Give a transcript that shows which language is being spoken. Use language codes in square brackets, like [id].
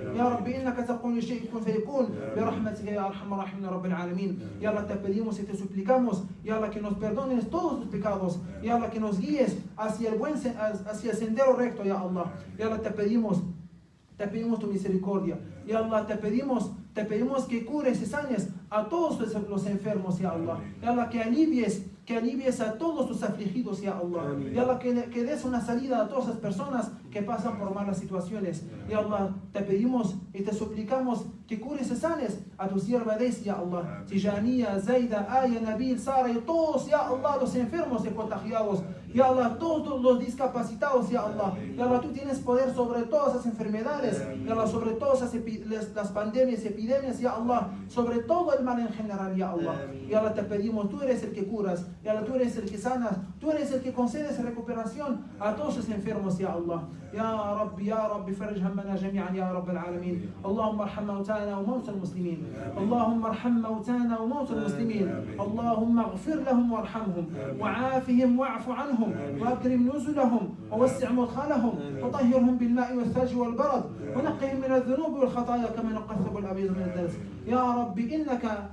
[ar] يا رب إنك تقول للشيء كن فيكون برحمتك يا أرحم الراحمين رب العالمين يا الله [es] te pedimos y te suplicamos ya Allah que nos perdones todos los pecados ya Allah que nos guíes hacia el sendero recto ya Allah ya Allah te pedimos tu misericordia ya Allah te pedimos que cures y sanes a todos los enfermos, ya Allah. Ya Allah, que alivies a todos tus afligidos, ya Allah. Ya Allah, que des una salida a todas las personas que pasan por malas situaciones. Ya Allah, te pedimos y te suplicamos que cures y sanes a tu sierva Daisy, ya Allah. Tijaniya, Zaida, Aya, Nabil, Sara y todos, ya Allah, los enfermos y contagiados. Ya Allah, todos los discapacitados, ya Allah. Ya Allah, tú tienes poder sobre todas las enfermedades. Ya Allah, sobre todas las pandemias y epidemias, ya Allah. Sobre todo el mal en general, ya Allah. Ya Allah, te pedimos, tú eres el que curas. Ya Allah, tú eres el que sanas. Tú eres el que concedes recuperación a todos los enfermos, ya Allah. [ar] يا رب فرج همنا جميعا يا رب العالمين اللهم ارحم موتانا وموتى المسلمين اللهم ارحم موتانا وموتى المسلمين اللهم اغفر لهم وارحمهم وعافهم واعف عنهم واكرم نزلهم ووسع مدخلهم وطهرهم بالماء والثلج والبرد ونقهم من الذنوب والخطايا كما نقى الثوب الابيض من الدنس يا رب انك